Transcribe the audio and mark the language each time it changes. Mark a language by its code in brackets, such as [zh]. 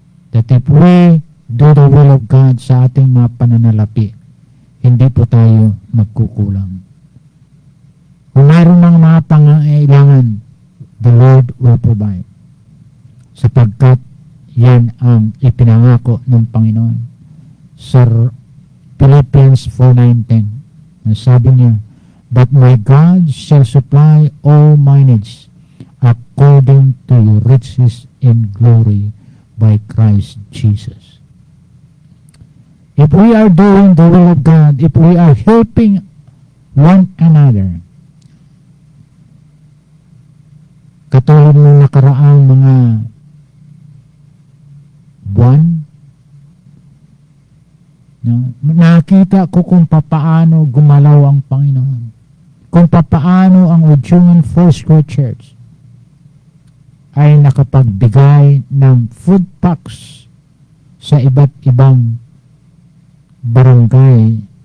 [en] That if we do the will of God [tl] sa ating mga pananalapi, hindi po tayo magkukulang. Kung mayroon mga pangailangan, [en] the Lord will provide. [tl] Sapagkat yan ang ipinangako ng Panginoon sa Philippians 4:9-10. Sabi niya, [en] but my God shall supply all my needs according to your riches in glory by Christ Jesus. If we are doing the will of God, if we are helping one another, [tl] katulad ng nakaraang mga buwan, nakita ko kung papaano gumalaw ang Panginoon, kung papaano ang Ujungan Foursquare Church ay nakapagbigay ng food packs sa iba't ibang barangay